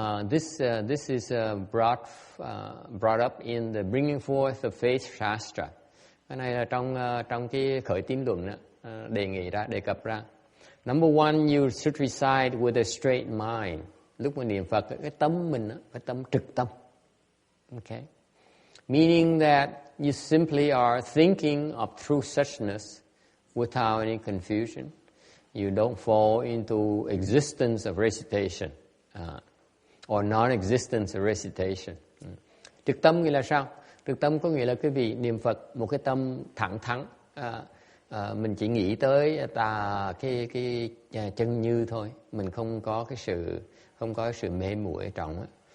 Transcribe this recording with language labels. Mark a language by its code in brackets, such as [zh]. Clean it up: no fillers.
[en] This is brought up in the Bringing Forth the Faith Shastra. [vi] Cái này là trong cái khởi tín luận đó, đề cập ra. [en] Number 1, you should recite with a straight mind. [vi] Lúc mà niệm Phật, cái tâm mình đó, phải tâm trực tâm. [en] Okay? Meaning that you simply are thinking of true suchness without any confusion. You don't fall into existence of recitation or non-existence of recitation. [vi] Trực tâm nghĩa là sao? Trực tâm có nghĩa là quý vị niệm Phật một cái tâm thẳng thắn. Mình chỉ nghĩ tới cái chân như thôi. Mình không có cái sự mê muội ở trong.